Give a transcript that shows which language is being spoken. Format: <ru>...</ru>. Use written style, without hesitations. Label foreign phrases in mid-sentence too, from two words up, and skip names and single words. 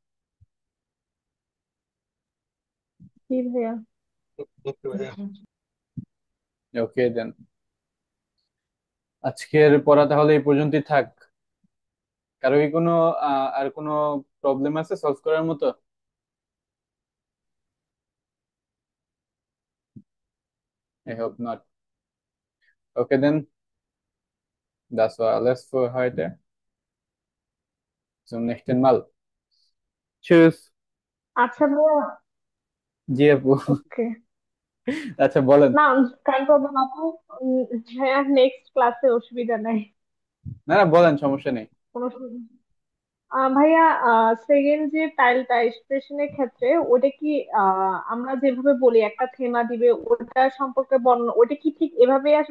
<bn>কি ভাইয়া? ওকে দেন, আজকের পড়া তাহলে এই পর্যন্তই থাক। কারো কি কোনো আর কোনো প্রবলেম আছে সলভ করার মতো?</bn> <en>I hope not. Okay then,</en> <de>das war alles für heute. Zum nächsten Mal. Tschüss.</de> <bn>আচ্ছা ভাইয়া। জি আপু। ওকে। আচ্ছা বলেন। না,</bn> <en>kind problem</en> <bn>আপু। ভাইয়া নেক্সট ক্লাসে অসুবিধা নাই, না না, বলেন, সমস্যা নেই। কোনো অসুবিধা। ভাইয়া, সেকেন্ড যে টাইলটা এক্সপ্রেশনের ক্ষেত্রে ওটা কি আমরা যেভাবে বলি একটা থেমা দিবে ওটা সম্পর্কে বর্ণনা, ওটা কি ঠিক এভাবে আসবে?</bn>